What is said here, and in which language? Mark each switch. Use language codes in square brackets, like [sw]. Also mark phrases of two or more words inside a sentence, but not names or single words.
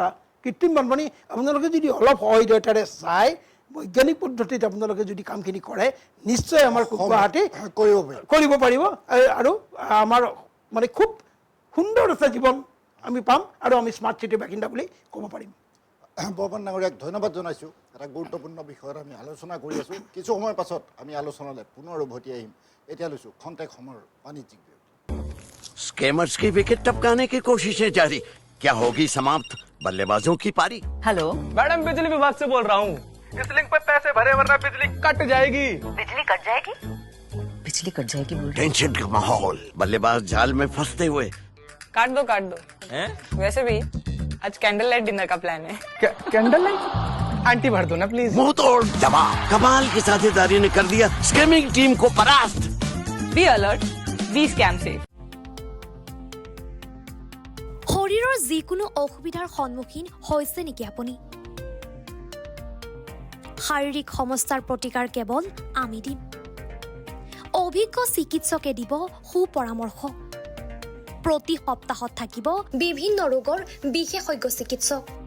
[as] কৃত্ৰিম বানপানী আপোনালোকে যদি অলপ সহৃদয়তাৰে চাই বৈজ্ঞানিক পদ্ধতিত আপোনালোকে যদি কামখিনি কৰে, নিশ্চয় আমাৰ গুৱাহাটী কৰিব পাৰিব, আৰু আমাৰ মানে খুব সুন্দৰ এটা জীৱন আমি পাম, আৰু আমি [en] smart cityৰ [as] বাসিন্দা বুলি ক'ব পাৰিম। বৰ্মন ডাঙৰীয়াক ধন্যবাদ জনাইছোঁ। এটা গুৰুত্বপূৰ্ণ বিষয়ত আমি আলোচনা কৰি আছোঁ। কিছু সময়ৰ পাছত আমি আলোচনালৈ পুনৰ উভতি আহিম। এতিয়া লৈছোঁ খন্তেক সময়ৰ বাণিজ্যিক বিৰতি। [hi] स्कैमर्स की विकेट टपकाने की कोशिशें जारी, क्या होगी समाप्त बल्लेबाजों की पारी? हेलो मैडम, बिजली विभाग से बोल रहा हूँ। इस लिंक पे पैसे भरे वरना बिजली कट जाएगी। बिजली कट जाएगी? बिजली कट जाएगी बोल रहे? टेंशन का माहौल, बल्लेबाज जाल में फंसते हुए। काट दो हैं? वैसे भी आज [en] candle light dinner [hi] का प्लान है। [en] candle light? [hi] आंटी भर दो ना प्लीज। मुंह तोड़ जवाब, कमाल की साझेदारी ने कर दिया स्कैमिंग टीम को परास्त। [en] Be alert, be scam safe. [as] শৰীৰৰ যিকোনো অসুবিধাৰ সন্মুখীন হৈছে নেকি আপুনি? শাৰীৰিক সমস্যাৰ প্ৰতিকাৰ কেৱল আমি দিম। অভিজ্ঞ চিকিৎসকে দিব সুপৰামৰ্শ। প্ৰতি সপ্তাহত থাকিব বিভিন্ন ৰোগৰ বিশেষজ্ঞ চিকিৎসক।